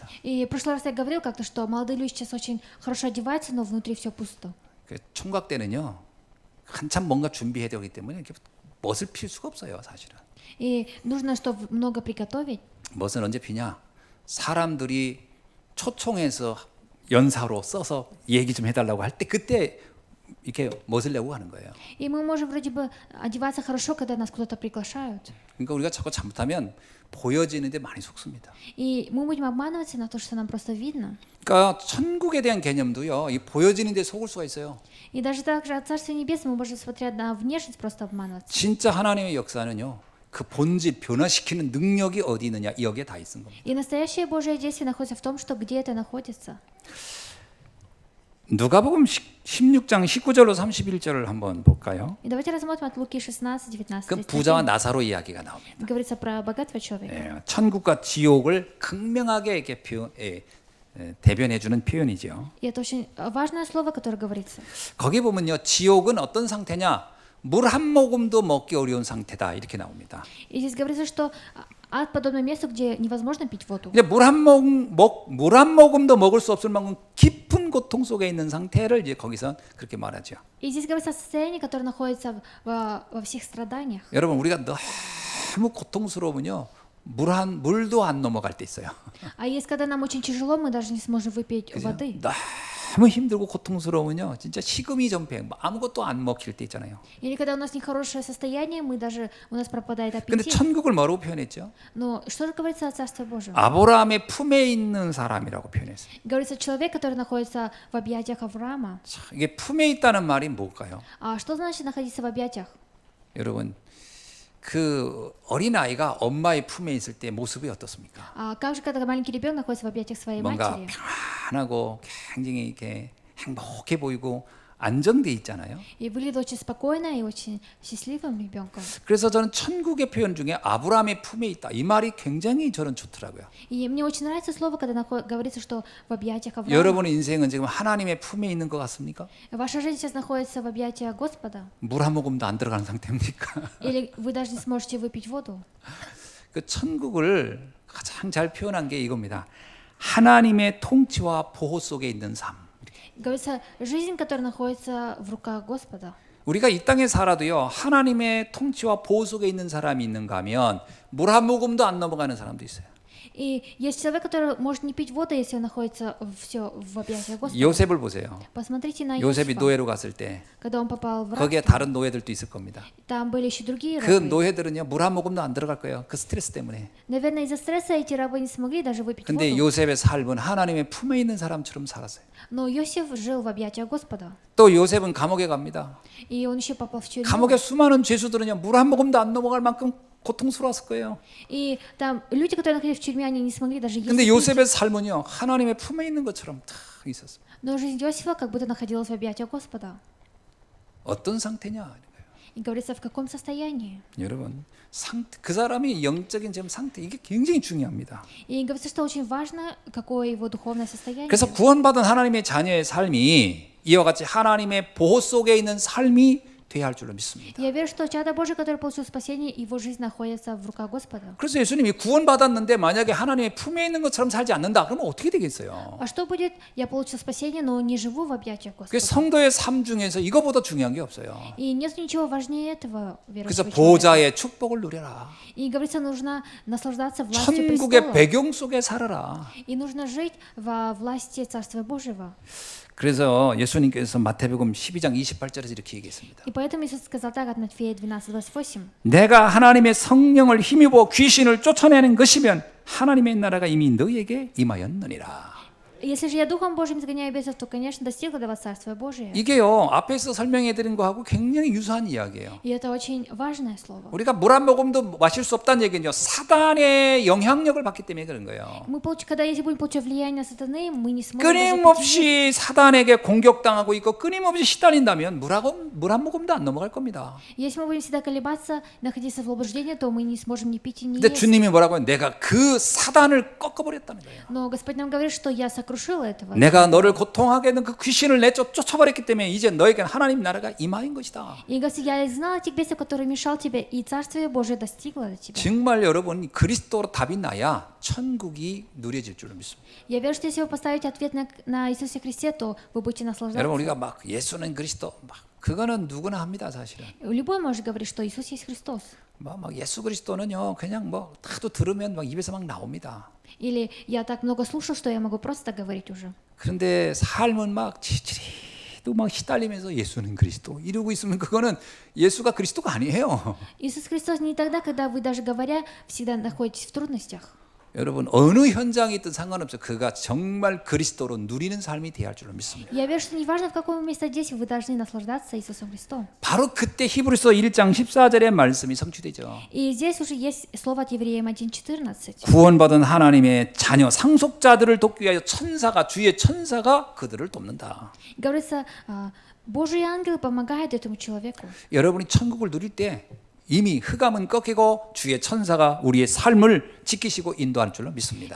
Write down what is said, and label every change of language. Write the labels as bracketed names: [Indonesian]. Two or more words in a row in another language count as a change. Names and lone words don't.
[Russian] И в прошлый раз я говорил как-то, что молодые люди сейчас очень хорошо одеваются, но внутри все пусто. [Korean] 그 총각 때는요 한참 뭔가 준비해야 되기 때문에 이렇게 멋을 필 수가 없어요 사실은. [Russian] И нужно, чтобы много приготовить. [Korean] 멋은 언제 피냐? 사람들이 초청해서 연사로 써서 얘기 좀 해달라고 할 때 그때 이렇게 멋을 내고 하는 거예요. [Russian] И мы можем вроде бы одеваться хорошо, когда нас куда-то приглашают. [Korean] 그러니까 우리가 자꾸 잘못하면 보여지는데 많이 속습니다. [Russian] И мы будем обманываться на то, что нам просто видно. [Korean] 그러니까 천국에 대한 개념도요, 이 보여지는데 속을 수가 있어요. [Russian] И даже также от Царства Небесного мы можем, смотря на внешность, просто обманываться. [Korean] 진짜 하나님의 역사는요, 그 본질 변화시키는 능력이 어디 있느냐 여기에 다 있는 겁니다. [Russian] И настоящее Божие действие находится в том, что где это находится. [Korean] 누가복음 16장 19절로 31절을 한번 볼까요? [Russian] И давайте рассмотрим от Луки 16, 19, 그 31. [Korean] 부자와 나사로 이야기가 나옵니다. [Russian] Говорится про богатого человека. [Korean] 예, 천국과 지옥을 극명하게 이렇게 대변해 주는 표현이죠. [Russian] И это очень важное слово, которое говорится. [Korean] 거기 보면요, 지옥은 어떤 상태냐? 물 한 모금도 먹기 어려운 상태다 이렇게 나옵니다. [Russian] И здесь говорится, что ад подобно месту, где невозможно пить воду. [Korean] 이제 물 한 모금도 먹을 수 없을 만큼 깊은 고통 속에 있는 상태를 이제 거기서 그렇게 말하죠. [Russian] И здесь говорится о состоянии, которое находится во всех страданиях. [Korean] 여러분 우리가 너무 고통스러우면요, 물도 안 넘어갈 때 있어요. [Russian] А есть, когда нам очень тяжело, мы даже не сможем выпить [Korean] 그죠? [Russian] воды. [Korean] 너무 힘들고 고통스러우면요, 진짜 식음이 전폐, 아무것도 안 먹힐 때 있잖아요. [Russian] Или когда у нас нехорошее состояние, у нас пропадает [Korean] 근데 [Russian] аппетит. [Korean] 천국을 뭐라고 표현했죠? [Russian] Но что же говорится о Царстве Божьем? [Korean] 아브라함의 품에 있는 사람이라고 표현했어요. [Russian] Говорится человек, который находится в объятиях Авраама. [Korean] 자, 이게 품에 있다는 말이 뭘까요? [Russian] А что значит находиться в объятиях? [Korean] 여러분, 그 어린 아이가 엄마의 품에 있을 때 모습이 어떻습니까? [Russian] А как же, когда маленький ребенок находится в объятиях своей [Korean] 뭔가 [Russian] матери? [Korean] 평안하고 굉장히 이렇게 행복해 보이고 안정돼 있잖아요. [Russian] И выглядит очень спокойно и очень счастливым ребенком. [Korean] 그래서 저는 천국의 표현 중에 아브라함의 품에 있다, 이 말이 굉장히 저는 좋더라고요. [Russian] И мне очень нравится слово, когда говорится, что в объятиях Авраама. [Korean] 여러분의 인생은 지금 하나님의 품에 있는 것 같습니까? [Russian] Ваша жизнь сейчас находится в объятиях Господа? [Korean] 물 한 모금도 안 들어가는 상태입니까? [Russian] Или вы даже не сможете выпить воду? [Korean] 그 천국을 가장 잘 표현한 게 이겁니다. 하나님의 통치와 보호 속에 있는 삶. [Russian] Говорится, жизнь, которая находится в руках Господа. [Korean] 우리가 이 땅에 살아도요, 하나님의 통치와 보호 속에 있는 사람이 있는가 하면 물 한 모금도 안 넘어가는 사람도 있어요. [Russian] И есть человек, который может не пить воду, если он находится все в объятиях Господа. [Korean] 요셉을 보세요. [Russian] Посмотрите на [Korean] 요셉이 [Russian] Иосифа, [Korean] 노예로 갔을 때 [Russian] когда он попал в [Korean] 거기에 [Russian] рабство. [Korean] 다른 노예들도 있을 겁니다. [Russian] Там были еще другие 그 рабы. [Korean] 노예들은요, 물 한 모금도 안 들어갈 거예요. 그 스트레스 때문에. [Russian] Наверное, из-за стресса эти рабы не смогли даже выпить [Korean] 근데 [Russian] воду. [Korean] 요셉의 삶은 하나님의 품에 있는 사람처럼 살았어요. [Russian] Но Иосиф жил в объятиях Господа. [Korean] 또 요셉은 감옥에 갑니다. [Russian] И он еще попал в тюрьму. [Korean] 감옥에 수많은 죄수들은요, 물 한 모금도 안 넘어갈 만큼 고통스러웠을 거예요. [Russian] И там люди, которые находились в тюрьме, они не смогли даже есть. [Korean] 근데 [Russian] и пить. [Korean] 요셉의 삶은요, 하나님의 품에 있는 것처럼 탁 있었어요. [Russian] Но жизнь Иосифа как будто находилась в объятиях Господа. [Korean] 어떤 상태냐? [Russian] И говорится, в каком состоянии. [Korean] 여러분, 그 사람의 영적인 지금 상태, 이게 굉장히 중요합니다. [Russian] И говорится, что очень важно, какое его духовное состояние. [Korean] 그래서 구원받은 하나님의 자녀의 삶이 이와 같이 하나님의 보호 속에 있는 삶이 돼야 할 줄로 믿습니다. [Russian] Я верю, что чадо Божие, которое получил спасение, его жизнь находится в руках Господа. [Korean] 그래서 예수님이 구원받았는데 만약에 하나님의 품에 있는 것처럼 살지 않는다, 그러면 어떻게 되겠어요? [Russian] А что будет? Я получил спасение, но не живу в объятиях 그 Господа. [Korean] 성도의 삶 중에서 이거보다 중요한 게 없어요. [Russian] И нет ничего важнее этого [Korean] 그래서 [Russian] верующего человека. [Korean] 보좌의 축복을 누려라. [Russian] И говорится, нужно наслаждаться властью [Korean] 천국의 [Russian] престола. [Korean] 배경 속에 살아라. [Russian] И нужно жить во власти Царства Божьего. [Korean] 그래서 예수님께서 마태복음 12장 28절에서 이렇게 얘기했습니다. [Russian] И поэтому Иисус сказал так от Матфея 12:28. [Korean] 내가 하나님의 성령을 힘입어 귀신을 쫓아내는 것이면 하나님의 나라가 이미 너희에게 임하였느니라. [Russian] Если же я Духом Божьим изгоняю бесов, то, конечно, достигло до вас Царствия Божие. [Korean] 이게요, 앞에서 설명해 드린 거하고 굉장히 유사한 이야기예요. [Russian] И это очень важное слово. [Korean] 우리가 물 한 모금도 마실 수 없다는 얘기는요, 사단의 영향력을 받기 때문에 그런 거예요. [Russian] Когда если будем получать влияние сатаны, мы не сможем даже пить. [Korean] 끊임없이 사단에게 공격당하고 있고 끊임없이 시달린다면 물 한 모금도 안 넘어갈 겁니다. [Russian] Если мы будем всегда колебаться, находиться в заблуждении, то мы не сможем ни пить и не [Korean] 근데 [Russian] есть. [Korean] 주님이 뭐라고 해요? 내가 그 사단을 꺾어버렸다는 거예요. [Russian] Но Господь нам говорит, что я сокрушила этого. [Korean] 내가 너를 고통하게 하는 그 귀신을 쫓아버렸기 때문에 이제 너에게는 하나님 나라가 임하인 것이다. [Russian] И Господь, я знала тех бесов, которые мешал тебе, и Царствие Божие достигло до тебя. [Korean] 정말 여러분 그리스도로 답이 나야 천국이 누려질 줄로 믿습니다. [Russian] Я верю, что если вы поставите ответ на Иисусе Христе, то вы будете наслаждаться. [Korean] 여러분 우리가 막 예수는 그리스도 막 그거는 누구나 합니다 사실은. [Russian] Любой может говорить, что Иисус есть Христос. [Korean] 막 예수 그리스도는요 그냥 뭐 다도 들으면 막 입에서 막 나옵니다. [Russian] Или я так много слушал, что я могу просто так говорить уже. [Korean] 그런데 삶은 막 지치리도 막 시달리면서 예수는 그리스도 이러고 있으면 그거는 예수가 그리스도가 아니에요. [Russian] Иисус Христос не тогда, когда вы даже говоря, всегда находитесь в трудностях. [Korean] 여러분 어느 현장에 있든 상관없어요. 그가 정말 그리스도로 누리는 삶이 되어야 할 줄로 믿습니다. [Russian] Я верю, что неважно, в каком месте здесь, вы должны наслаждаться Иисусом Христом. [Korean] 바로 그때 히브리서 1장 14절의 말씀이 성취되죠. [Russian] И здесь уже есть слово от Евреям 1:14. [Korean] 구원받은 하나님의 자녀 상속자들을 돕기 위하여 주의 천사가 그들을 돕는다. [Russian] Говорится, Божьи ангелы помогают этому человеку. [Korean] 여러분이 천국을 누릴 때 이미 흑암은 꺾이고 주의 천사가 우리의 삶을 지키시고 인도하는 줄로 믿습니다.